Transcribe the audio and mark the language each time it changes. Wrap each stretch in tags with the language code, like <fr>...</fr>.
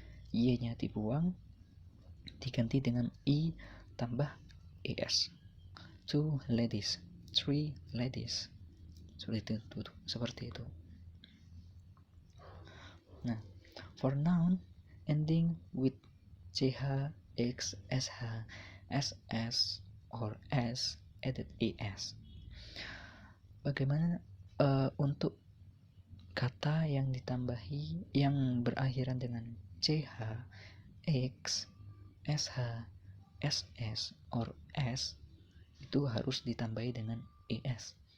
<id>Y-nya dibuang, diganti dengan i tambah es.</id> <en>Two ladies, three ladies.</en> <id>Seperti itu.</id> <en>Nah, for noun ending with ch, x, sh, ss, or s added es.</en> <id>Bagaimana untuk kata yang ditambahi yang berakhiran dengan ch, x, sh, ss, or s itu harus ditambahi dengan es.</id>